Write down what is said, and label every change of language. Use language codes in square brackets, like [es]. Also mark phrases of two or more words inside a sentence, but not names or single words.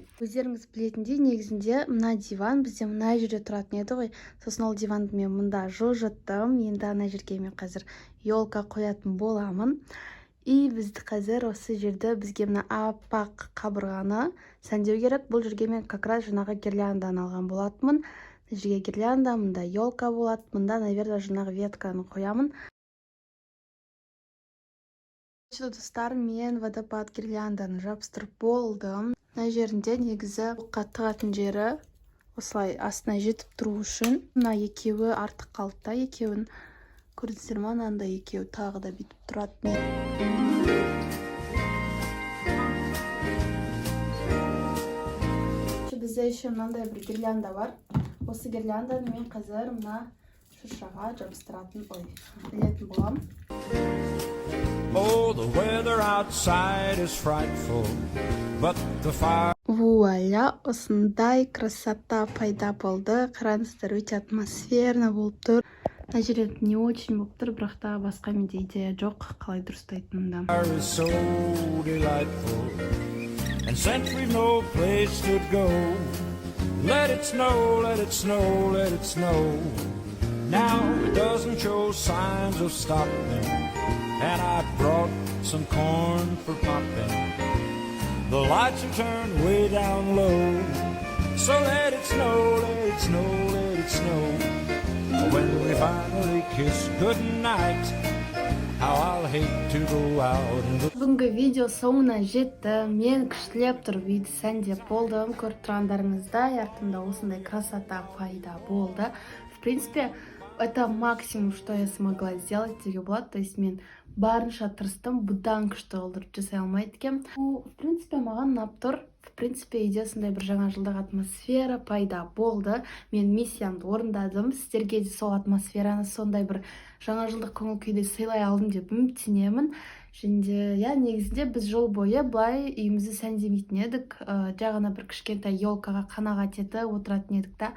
[kk] Өздеріңіз білетіндей, негізінде мына диван бізде мына жерде тұратын еді ғой. Сосын ол диванды мен мұнда жылжыттым. Енді ана жерге мен қазір елка қоятын боламын. И бізді қазір осы жерде бізге мына аппақ қабырғаны сәндеу керек. Бұл жерге мен [ru] как раз [kk] жаңағы гирлянданы алған болатынмын. Мына жерге гирлянда, мұнда елка болады. Мұнда, наверное, жаңағы ветканы қоямын. Достар, мен водопад гирлянданы жабыстырып болдым. Мына жерінде негізі оққа тығатын жері осылай астына жетіп тұру үшін. Мына екеуі артық қалды да, екеуін көрдіңіздер ме? Мынандай екеуі тағы да бүйтіп тұрады. Бізде еще мынандай бір гирлянда бар. Осы гирлянданы мен қазір мына шыршаға жабыстыратын білетін болам. [en] Oh, the weather outside is frightful, but the fire... [kk] Вуаля, осындай красота пайда болды. Қараңыздар, өте атмосферно болып тұр. Мына жерде [ru] не очень [kk] болып тұр, бірақ та басқа менде идея жоқ, қалай дұрыстайтынымда. [en] Is so delightful, and since we've no place to go, let it snow, let it snow, let it snow. Now it doesn't show signs of stopping, and I brought some corn for popping. The lights are turned way down low, so let it snow, let it snow, let it snow. When we finally kiss goodnight, how I'll hate to go out and look. [kk] Бүгінгі видео соңына жетті. Мен күштілеп тұрып үйді сәндеп болдым. Көріп тұрғандарыңыздай, артымда осындай красота пайда болды. [ru] В принципе, это максимум, что я смогла сделать, [kk] деуге болады. [ru] То есть [kk] мен барынша тырыстым, бұдан күшті қылдырып жасай алмайды екенмін. [ru] В принципе, [kk] маған ұнап тұр. [ru] В принципе, [kk] үйде сондай бір жаңа жылдық атмосфера пайда болды. Мен миссиямды орындадым. Сіздерге де сол атмосфераны, сондай бір жаңа жылдық көңіл күйде сыйлай алдым деп үміттенемін. Және, негізінде біз жыл бойы былай үйімізді сәндемейтін едік. Жай ғана бір кішкентай елкаға қанағат етіп отыратын едік та.